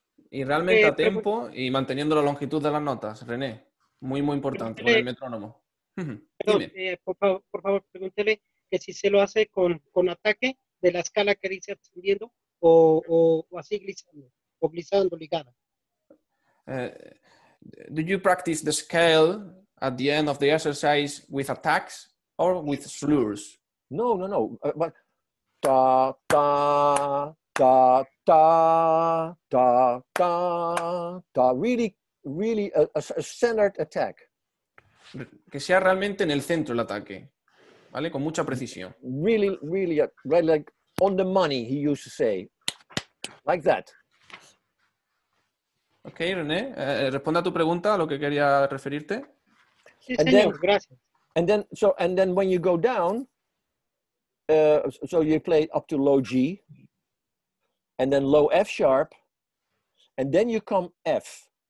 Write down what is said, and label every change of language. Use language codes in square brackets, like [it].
[es] Y realmente a tiempo y manteniendo la longitud de las notas, René. Muy, muy importante, con el metrónomo. Dime. Por favor, pregúntele que si se lo hace con ataque de la escala que dice ascendiendo o así glissando, o glissando ligada. [en] Do you practice the scale at the end of the exercise with attacks or with slurs? No. But da da da da da da da. Really a standard attack. [es] Que sea realmente en el centro el ataque, ¿vale? Con mucha precisión. [en] Really, right, like on the money, he used to say, like that. [es] Ok, René, responde a tu pregunta, a lo que quería referirte. Sí, señor, gracias. [en] And then when you go down, so you play up to low G, and then low F sharp, and then you come F.